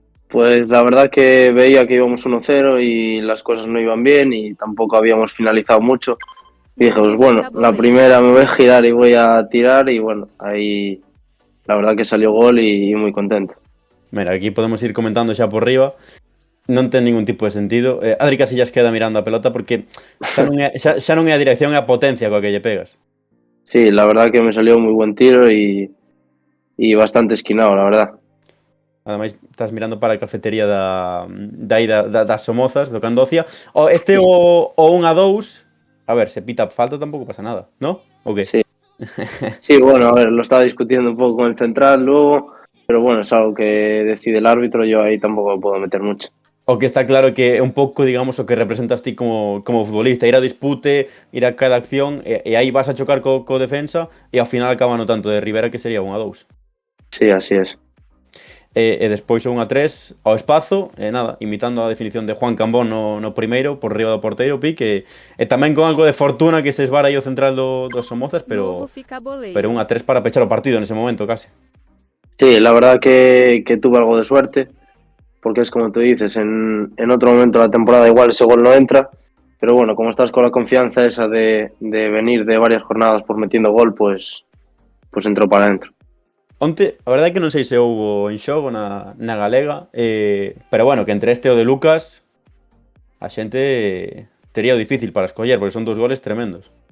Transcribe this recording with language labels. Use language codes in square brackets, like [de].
[es] Pues la verdad que veía que íbamos 1-0 y las cosas no iban bien y tampoco habíamos finalizado mucho. Y dije, pues bueno, la primera me voy a girar y voy a tirar y bueno, ahí la verdad que salió gol y muy contento. [gl] Mira, aquí podemos ir comentando xa por riba. Non ten ningún tipo de sentido. Adri Casillas queda mirando a pelota porque xa non é a dirección, é a potencia coa que lle pegas. [es] Sí, la verdad que me salió muy buen tiro y bastante esquinado, la verdad. [gl] Ademais, estás mirando para a cafetería das Somozas, do Candocia. O 1-2, a ver, se pita falta tampouco pasa nada, ¿no? O que? [es] Sí, sí, bueno, a ver, lo estaba discutiendo un poco con el central luego, pero bueno, es algo que decide el árbitro, yo ahí tampoco me puedo meter mucho. [gl] O que está claro que é un pouco, digamos, o que representas ti como futbolista, ir a dispute, ir a cada acción, e aí vas a chocar co defensa, e ao final acaba no tanto de Rivera que sería 1-2. [es] Sí, así es. [gl] E despois o 1-3 ao espazo, e nada, imitando a definición de Juan Cambón no primeiro, por riba do porteiro, Pique, e tamén con algo de fortuna que se esvara aí o central dos Somozas, pero 1-3 para pechar o partido nese momento, case. [es] Sí, la verdad que tuve algo de suerte, porque es como tú dices, en otro momento de la temporada igual ese gol no entra, pero bueno, como estás con la confianza esa de venir de varias jornadas por metiendo gol, pues entró para adentro. [gl] Onte, a verdade é que non sei se houbo en xogo na Galega, pero bueno, que entre este e o de Lucas, a xente tería o difícil para escoller, porque son 2 goles tremendos.